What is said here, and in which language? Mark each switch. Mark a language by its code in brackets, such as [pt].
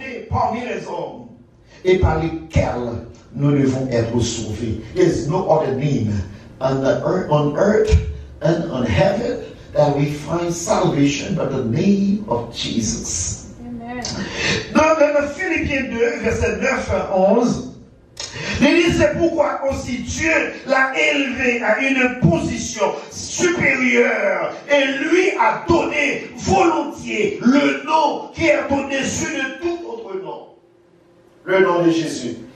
[fr] parmi les hommes et par lesquels nous devons être sauvés. [en] There's no other name on earth and on heaven that we find salvation but the name of Jesus. Amen. [fr] Dans Philippiens 2, verset 9 à 11, il dit c'est pourquoi aussi Dieu l'a élevé à une position supérieure et lui a donné volontiers le nom qui est au-dessus de tout autre nom. Le nom de Jésus.